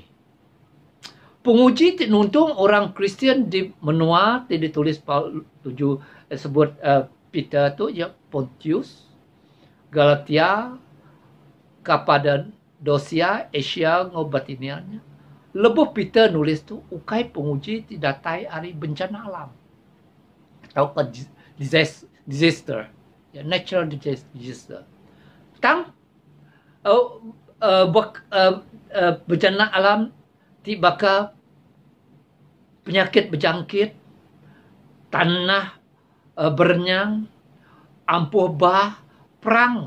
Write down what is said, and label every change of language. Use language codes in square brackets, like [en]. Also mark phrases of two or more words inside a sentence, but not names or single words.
[iba] Penguji ti nuntung orang Kristen di menua ti ditulis Paul 7 sebut Peter tu ya Pontius, Galatia, Kapadosia, Asia ngobatinia. Lebuh Peter nulis tu ukai penguji ti datai hari bencana alam. Atau disaster. Ya, [en] natural disaster. [iba] Tang bencana alam ti bakal penyakit berjangkit, tanah berenyang, ampuh bah, perang.